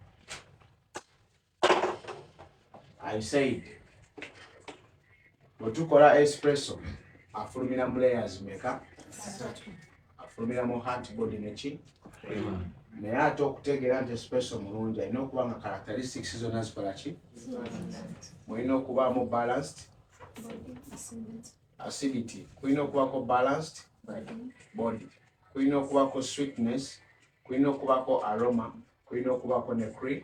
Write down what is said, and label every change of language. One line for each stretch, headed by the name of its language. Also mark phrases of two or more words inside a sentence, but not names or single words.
English: I said,
Ganda: bwetukola espresso afulumira mu layers meka, afulumira mu
English: hot body
Ganda: neki, naye ate okutegeera nti espresso mulungi alina okuba nga characteristics zonna zikola ki, mulina okubaamu balanced acidity, kulina okubako
English: balanced body,
Ganda: kulina okubako sweetness, kulina okubako aroma, kulina okubako ne cream.